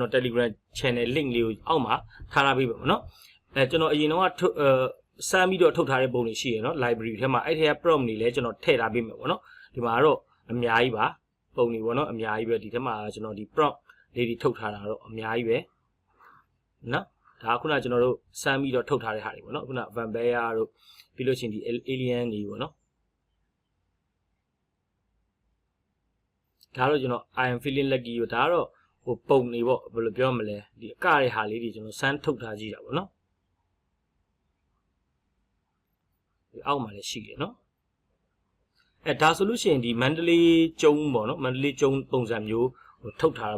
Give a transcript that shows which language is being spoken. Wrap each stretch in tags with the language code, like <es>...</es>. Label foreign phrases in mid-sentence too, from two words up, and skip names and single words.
<my>တော် Telegram</my> <en>channel link</en> <my>လေးကိုအောက်မှာထားထားပေးပါပေါ့နော်ကျွန်တော်အရင်တော့စမ်းပြီးတော့ထုတ်ထားတဲ့ပုံတွေရှိရနော် library ထဲမှာအဲ့ထဲက prompt တွေလည်းကျွန်တော်ထည့်ထားပေးမယ်ပေါ့နော်ဒီမှာတော့အများကြီးပါပုံတွေပေါ့နော်အများကြီးပဲဒီထဲမှာကျွန်တော်ဒီ prompt လေးတွေထုတ်ထားတာတော့အများကြီးပဲနော်ဒါခုနကျွန်တော်တို့စမ်းပြီးတော့ထုတ်ထားတဲ့ဟာတွေပေါ့နော်ခုန vampire တို့ပြီးလို့ရှိရင်ဒီ alien တွေပေါ့နော် ဒါတော့ကျွန်တော်</my> <en>I am feeling lucky</en> <my>ရောဒါကတော့ဟိုပုံနေပေါ့ဘယ်လိုပြောမလဲဒီအကရဲ့ဟာလေးတွေကျွန်တော်စမ်းထုတ်ထားကြည့်တာပေါ့နော်ဒီအောက်မှာလည်းရှိတယ်နော်ဒါဆိုလို့ရှိရင်ဒီမန္တလေးကျုံပေါ့နော်မန္တလေးကျုံပုံစံမျိုးဟိုထုတ်ထားတာ</my>